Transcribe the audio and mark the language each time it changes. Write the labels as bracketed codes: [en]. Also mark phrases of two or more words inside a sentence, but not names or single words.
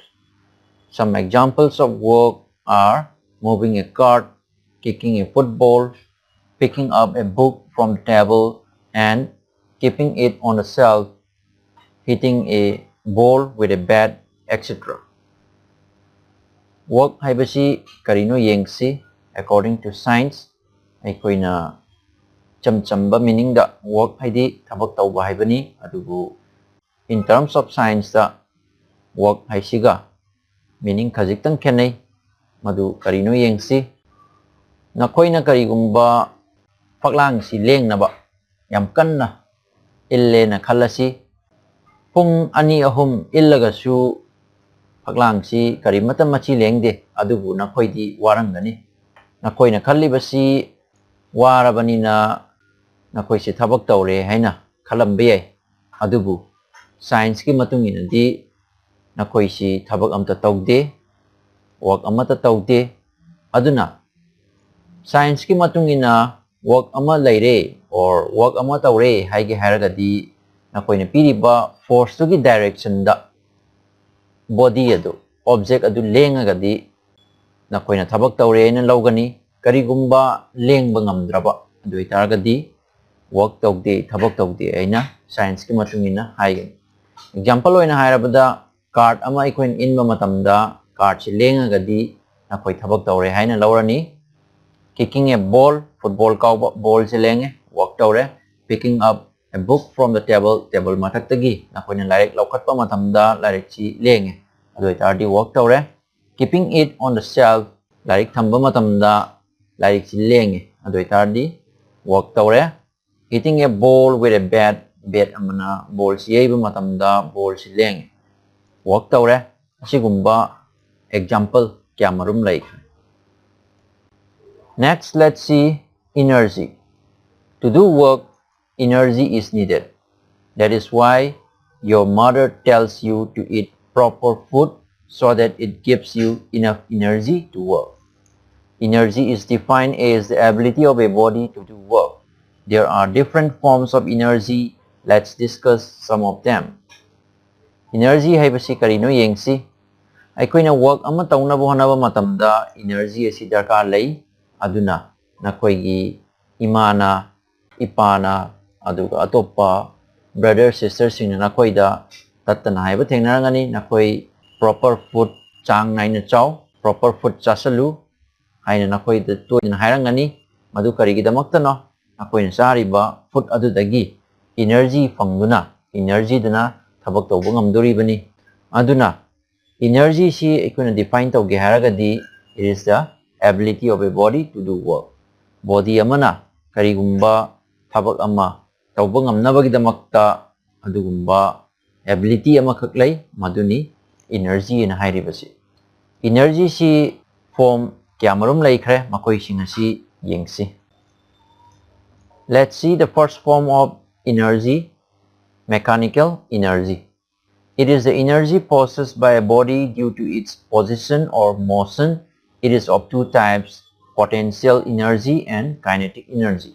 [en] Some examples of work are moving a cart, kicking a football, picking up a book from the table and keeping it on the shelf, hitting a ball with a bat, etc. [mni] Work haibasi karino yengsi [en] according to science [mni] aikoina chamchamba meaning da work haidi thabak tauba haibani adubu [en] in terms of science [mni] da work haisiga meaning khajiktan khenai madu karino yengsi nakoina karigumba phaklang si lengnaba yam kanna ille na khalasi pung ani ahum illagasu phaklang si karimata machi lengde adubu nakoidi warangani nakoina khallibasi warabanina nakoi si thabak tawre haina khalambe yai adubu science ki matung inadi nakoi si thabak amta tawde work amata tawde aduna science ki matung ina work ama laire or work ama tawre haige haragadi nakoi na piriba force to gi direction da body adu object adu lengagadi nakoi na thabak tawre na lawgani karigumba lengba ngamdraba adu itaragadi work tawde thabak tawde aina science ki matung ina haige example oina hairabada card ama ikoin inba matamda card si lengagadi nakoi thabak tawre haina lawrani kicking [en] a ball football [mni] kauba ball si lenge work tawre [en] picking up a book from the table [mni] matak tagi nakoi na larik lawkhatpa matamda larik si lenge adu itardi work tawre [en] keeping it on the shelf [mni] larik thamba matamda larik si lenge adu itardi work tawre [en] hitting a ball with a bat [mni] amana ball si yaiba matamda ball si lenge work tawre asigumba example kya marum lai. [en] Next, let's see energy. To do work, energy is needed. That is why your mother tells you to eat proper food so that it gives you enough energy to work. Energy is defined as the ability of a body to do work. There are different forms of energy. Let's discuss some of them. [mni] Energy haibasi karino yengsi. Aikoina work ama taunaba honaba matamda energy asi darkar lay aduna nakoigi imana ipana aduga atopa [en] brother sister [mni] sing nakoida tatana haiba thengnarangani nakoi [en] proper food [mni] chang naina chaw [en] proper food [mni] chasalu haina nakoi da toina hairangani madu karigi damakta no nakoina sariba food adudagi energy fangduna energy dana thabak tawba ngamdori aduna energy si ikuna define tawge haragadi [en] it is the ability of a body to do work [mni] body amana karigumba thabak ama tawba ngamnabagi damakta adugumba ability ama khaklai maduni energy na hairibasi energy si form kyamarum laikhre makoi singasi yengsi. [en] Let's see the first form of energy, mechanical energy. It is the energy possessed by a body due to its position or motion. It is of two types, potential energy and kinetic energy.